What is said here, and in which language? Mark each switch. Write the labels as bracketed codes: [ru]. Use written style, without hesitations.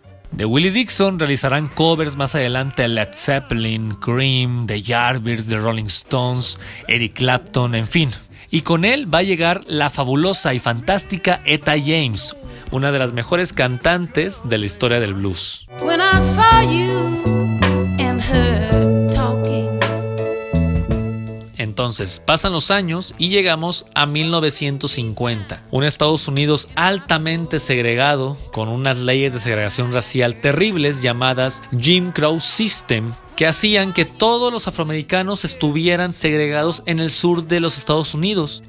[es] De Willie Dixon realizarán covers más adelante a Led Zeppelin, Cream, The Yardbirds, The Rolling Stones, Eric Clapton, en fin. Y con él va a llegar la fabulosa y fantástica Etta James, una de las mejores cantantes de la historia del blues. [en] When I saw you and her talking. [es] Entonces, pasan los años y llegamos a 1950. Un Estados Unidos altamente segregado, con unas leyes de segregación racial terribles llamadas Jim Crow System, que hacían que todos los afroamericanos estuvieran segregados en el sur de los Estados Unidos.